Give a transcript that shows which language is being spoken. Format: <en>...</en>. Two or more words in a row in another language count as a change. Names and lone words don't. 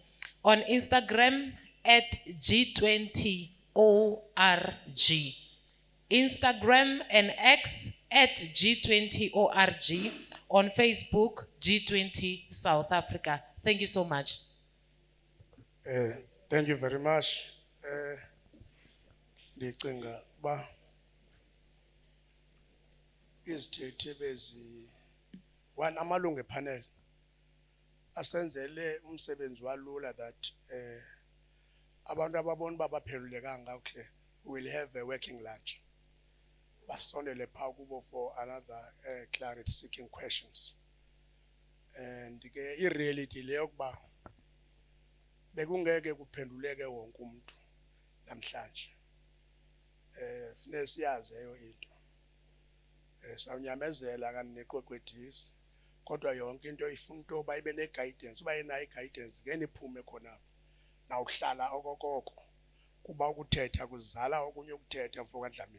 <en>On Instagram at G20ORG. Instagram and X at G20ORG. On Facebook, G20 South Africa. Thank you so much. Thank you very much.</en> <xh>Ndicinga ba izithethe bezi one amalungu epanel asenzele umsebenzi walula that abantu ababona uba baphendulekanga kakuhle</xh> <en>will have a working lunch.</en> <xh>Basondele phaa kubo</xh> <en>for another clarity seeking questions.</en> <xh>And ke i-reality leyo kuba bekungeke kuphenduleke wonke umuntu namhlanje. Funeka siyazi eyo into. Sawunyamezela kaneqweqwedisi kodwa yonke into ifuna into bayibe ne-guidance, uba inayo i-guidance ngene iphume khona nawuhlala okokoko kuba ukuthetha kuzala okunye ukuthetha mfoka Dlamini.</xh>